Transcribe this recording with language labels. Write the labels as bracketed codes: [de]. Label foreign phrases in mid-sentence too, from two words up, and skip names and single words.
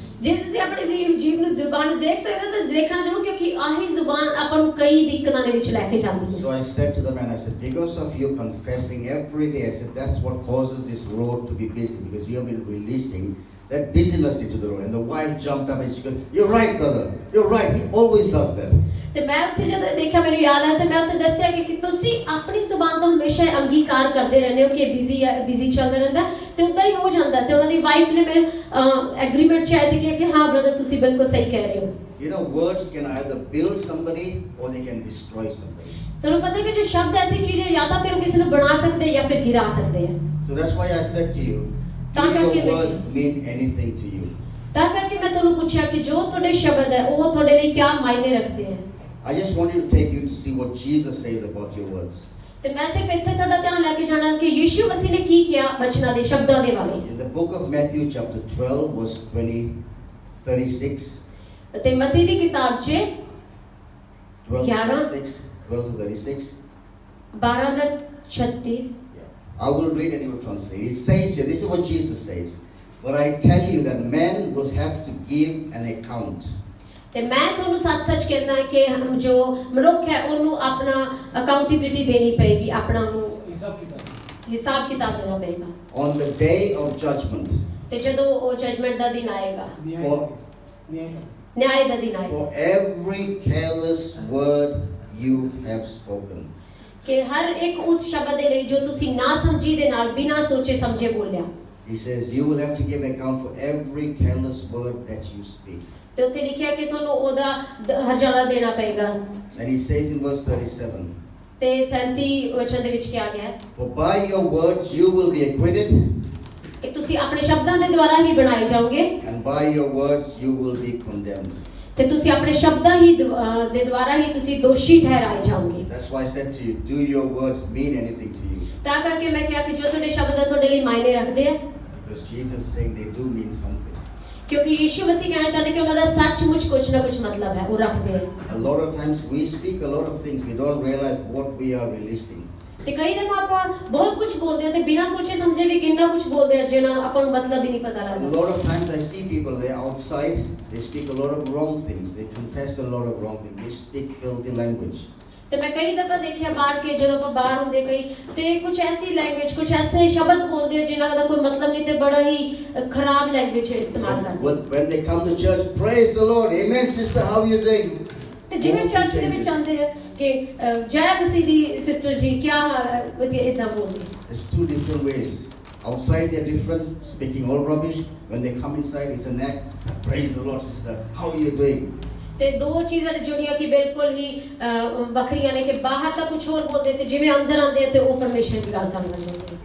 [pa] ਜੇ ਤੁਸੀਂ ਆਪਣੀ ਜੀਭ ਨੂੰ ਜ਼ੁਬਾਨ ਨੂੰ ਦੇਖ ਸਕਦੇ ਹੋ ਤਾਂ ਦੇਖਣਾ ਜ਼ਰੂਰ, ਕਿਉਂਕਿ ਆਹੀ ਜ਼ੁਬਾਨ ਆਪਾਂ ਨੂੰ ਕਈ ਦਿੱਕਤਾਂ ਦੇ ਵਿੱਚ ਲੈ ਕੇ ਜਾਂਦੀ ਹੈ। [en] So I said to the man, I said, because of you confessing every day, I said, that's what causes this road to be busy, because you have been releasing that busyness into the road. And the wife jumped up and she goes, you're right, brother, you're right, he always does that. [pa] ਤੇ ਮੈਂ ਉੱਥੇ ਜਦੋਂ ਦੇਖਿਆ ਮੈਨੂੰ ਯਾਦ ਆਇਆ ਤੇ ਮੈਂ ਉੱਥੇ ਦੱਸਿਆ ਕਿ ਤੁਸੀਂ ਆਪਣੀ ਜ਼ੁਬਾਨ ਤੋਂ ਹਮੇਸ਼ਾ ਅੰਗੀਕਾਰ ਕਰਦੇ ਰਹਿੰਦੇ ਹੋ ਕਿ ਬਿਜ਼ੀ ਚੱਲਦਾ ਰਹਿੰਦਾ, ਤੇ ਉਦਾਂ ਹੀ ਹੋ ਜਾਂਦਾ। ਤੇ ਉਹਨਾਂ ਦੀ ਵਾਈਫ ਨੇ ਮੈਨੂੰ ਐਗਰੀਮੈਂਟ ਚ ਆਇਆ ਤੇ ਕਿਹਾ ਕਿ ਹਾਂ ਬ੍ਰਦਰ ਤੁਸੀਂ ਬਿਲਕੁਲ ਸਹੀ ਕਹਿ ਰਹੇ ਹੋ। [en] You know, words can either build somebody or they can destroy somebody. [pa] ਤੁਹਾਨੂੰ ਪਤਾ ਕਿ ਜੋ ਸ਼ਬਦ ਐਸੀ ਚੀਜ਼ ਹੈ, ਜਾਂ ਤਾਂ ਫਿਰ ਉਹ ਕਿਸੇ ਨੂੰ ਬਣਾ ਸਕਦੇ ਜਾਂ ਫਿਰ ਗਿਰਾ ਸਕਦੇ ਆ। [en] So that's why I said to you, do your words mean anything to you? [pa] ਤਾਂ ਕਰਕੇ ਮੈਂ ਤੁਹਾਨੂੰ ਪੁੱਛਿਆ ਕਿ ਜੋ ਤੁਹਾਡੇ ਸ਼ਬਦ ਹੈ ਉਹ ਤੁਹਾਡੇ ਲਈ ਕੀ ਮਾਇਨੇ ਰੱਖਦੇ ਹੈ। [en] I just want you to take you to see what Jesus says about your words. [pa] ਤੇ ਮੈਂ ਸਿਰਫ ਇੱਥੇ ਤੁਹਾਡਾ ਧਿਆਨ ਲੈ ਕੇ ਜਾਣਾ ਕਿ ਯਿਸੂ ਮਸੀਹ ਨੇ ਕੀ ਕਿਹਾ ਵਚਨਾਂ ਦੇ ਸ਼ਬਦਾਂ ਦੇ ਬਾਰੇ। [en] In the book of Matthew chapter 12 verse 36. [pa] ਤੇ ਮਤੀ ਦੀ ਕਿਤਾਬ 'ਚ [en] 12 to 36. [pa] 12 ਦਾ 36। [en] I will read and you will translate. It says here, this is what Jesus says. But I tell you that men will have to give an account. [pa] ਤੇ ਮੈਂ ਤੁਹਾਨੂੰ ਸੱਚ ਕਹਿੰਦਾ ਹਾਂ ਕਿ ਜੋ ਮਨੁੱਖ ਹੈ ਉਹਨੂੰ ਆਪਣਾ ਅਕਾਊਂਟੇਬਿਲਿਟੀ ਦੇਣੀ ਪਏਗੀ, ਆਪਣਾ ਨੂੰ ਹਿਸਾਬ ਕਿਤਾਬ ਦੇਣਾ ਪਏਗਾ [en] On the day of judgment. [pa] ਤੇ ਜਦੋਂ ਉਹ ਜਜਮੈਂਟ ਦਾ ਦਿਨ ਆਏਗਾ, ਨਿਆਂ ਦਾ ਦਿਨ ਆਏਗਾ, [en] for every careless word you have spoken. [pa] ਕਿ ਹਰ ਇੱਕ ਉਸ ਸ਼ਬਦ ਦੇ ਲਈ ਜੋ ਤੁਸੀਂ ਨਾ ਸਮਝੀ ਦੇ ਨਾਲ ਬਿਨਾਂ ਸੋਚੇ ਸਮਝੇ ਬੋਲਿਆ। [en] He says you will have to give account for every careless word that you speak. [pa] ਤੇ ਉੱਥੇ ਲਿਖਿਆ ਕਿ ਤੁਹਾਨੂੰ ਉਹਦਾ ਹਰਜਾਨਾ ਦੇਣਾ ਪਏਗਾ। [en] And he says in verse 37. [pa] ਤੇ 37 ਵਚਨ ਦੇ ਵਿੱਚ ਕਿਹਾ ਗਿਆ ਹੈ, [en] For by your words you will be acquitted. [pa] ਕਿ ਤੁਸੀਂ ਆਪਣੇ ਸ਼ਬਦਾਂ ਦੇ ਦੁਆਰਾ ਹੀ ਬਣਾਏ ਜਾਓਗੇ, [en] And by your words you will be condemned. [pa] ਤੇ ਤੁਸੀਂ ਆਪਣੇ ਸ਼ਬਦਾਂ ਹੀ ਦੇ ਦੁਆਰਾ ਹੀ ਤੁਸੀਂ ਦੋਸ਼ੀ ਠਹਿਰਾਏ ਜਾਓਗੇ। [en] That's why I said to you, do your words mean anything to you? [pa] ਤਾਂ ਕਰਕੇ ਮੈਂ ਕਿਹਾ ਕਿ ਜੋ ਤੁਹਾਡੇ ਸ਼ਬਦ ਤੁਹਾਡੇ ਲਈ ਮਾਇਨੇ ਰੱਖਦੇ ਆ, [en] Because Jesus is saying they do mean something. [pa] ਕਿਉਂਕਿ ਯਿਸੂ ਮਸੀਹ ਕਹਿਣਾ ਚਾਹੁੰਦੇ ਕਿ ਉਹਨਾਂ ਦਾ ਸੱਚਮੁੱਚ ਕੁਝ ਨਾ ਕੁਝ ਮਤਲਬ ਹੈ, ਉਹ ਰੱਖਦੇ ਆ। [en] A lot of times we speak a lot of things, we don't realize what we are releasing. [pa] ਤੇ ਕਈ ਦਫਾ ਆਪਾਂ ਬਹੁਤ ਕੁਝ ਬੋਲਦੇ ਹਾਂ ਤੇ ਬਿਨਾਂ ਸੋਚੇ ਸਮਝੇ ਵੀ ਕਿੰਨਾ ਕੁਝ ਬੋਲਦੇ ਆ ਜਿਹਨਾਂ ਨੂੰ ਆਪਾਂ ਨੂੰ ਮਤਲਬ ਹੀ ਨਹੀਂ ਪਤਾ [en] A [pa] ਲੱਗਦਾ। [en] lot of times I see people, they're outside, they speak a lot of wrong things, they confess a lot of wrong things, they speak filthy language. [pa] ਤੇ ਮੈਂ ਕਈ ਦਫਾ ਦੇਖਿਆ ਬਾਹਰ ਕੇ ਜਦੋਂ ਆਪਾਂ ਬਾਹਰ ਹੁੰਦੇ ਕਈ ਤੇ ਕੁਝ ਐਸੀ ਲੈਂਗੁਏਜ ਕੁਝ ਐਸੇ ਸ਼ਬਦ ਬੋਲਦੇ ਆ ਜਿਨ੍ਹਾਂ ਦਾ ਕੋਈ ਮਤਲਬ ਨਹੀਂ ਤੇ ਬੜਾ ਹੀ ਖਰਾਬ ਲੈਂਗੁਏਜ ਇਸਤੇਮਾਲ ਕਰਦੇ। [en] When they come to church, praise the Lord, amen sister, how are you doing? [pa] ਤੇ ਜਿਵੇਂ ਚਰਚ ਦੇ ਵਿੱਚ ਆਉਂਦੇ ਆ ਕਿ ਜੈ ਮਸੀਹ ਦੀ ਸਿਸਟਰ ਜੀ ਕੀ ਹਾਲ ਹੈ ਵਧੀਆ ਇਦਾਂ ਬੋਲਦੇ। [en] There's two different ways. Outside they're different, speaking all rubbish. When they come inside, it's an act. It's like, praise the Lord sister, how are you doing? [pa] ਤੇ ਦੋ ਚੀਜ਼ਾਂ ਨੇ ਜਿਹੜੀਆਂ ਕਿ ਬਿਲਕੁਲ ਹੀ ਵੱਖਰੀਆਂ ਨੇ ਕਿ ਬਾਹਰ ਤਾਂ ਕੁਝ ਹੋਰ ਬੋਲਦੇ ਤੇ ਜਿਵੇਂ ਅੰਦਰ ਆਉਂਦੇ ਤੇ ਉਹ ਪਰਮੇਸ਼ਰ ਦੀ ਗੱਲ ਕਰਨ ਲੱਗ ਜਾਂਦੇ।